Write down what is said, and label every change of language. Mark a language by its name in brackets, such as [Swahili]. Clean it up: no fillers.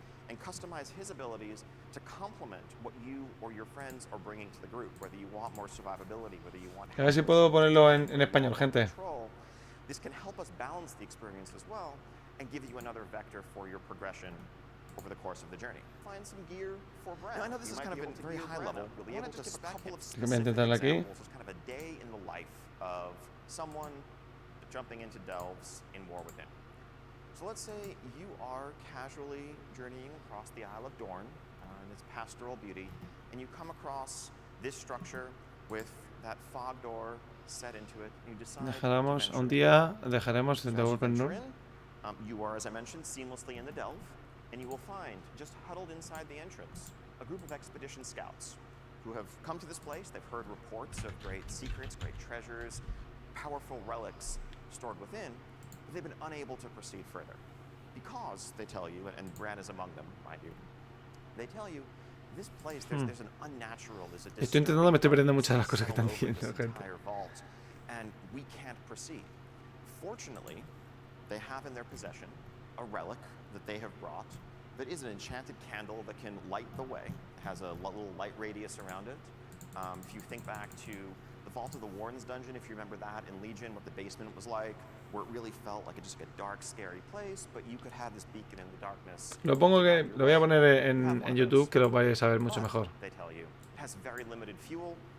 [English] And customize his abilities to complement what you or your friends are bringing to the group, whether you want more survivability, whether you want... [Spanish] A ver si puedo ponerlo en español, gente. [English] This can help us balance the experience as well and give you another vector for your progression over the course of the journey. Find some gear for Brand. I know this is kind of a very high level. You'll be able to spec him specific examples as kind of a day in the life of someone jumping into delves in War Within. So let's say you are casually journeying across the Isle of Dorne in its pastoral beauty, and you come across this structure with that fog door set into it. You decide [Spanish] un día dejaremos de volver. [English] You are, as I mentioned, seamlessly in the delve, and you will find, just huddled inside the entrance, a group of expedition scouts who have come to this place. They've heard reports of great secrets, great treasures, powerful relics stored within. They've been unable to proceed further because they tell you, and Bran is among them, mind you, they tell you this place, there's an unnatural, there's a [Spanish] estoy intentando, me estoy perdiendo muchas de las cosas que están diciendo, gente. [English] And we can't proceed. Fortunately, they have in their possession a relic that they have brought that is an enchanted candle that can light the way. It has a little light radius around it. If you think back to the Vault of the Warden's dungeon, if you remember that in Legion, what the basement was like, where it really felt like just a dark, scary place, but you could have this beacon in the darkness. [Spanish] Lo voy a poner en YouTube, que lo vais a ver mucho mejor. [English] They tell you it has very limited fuel.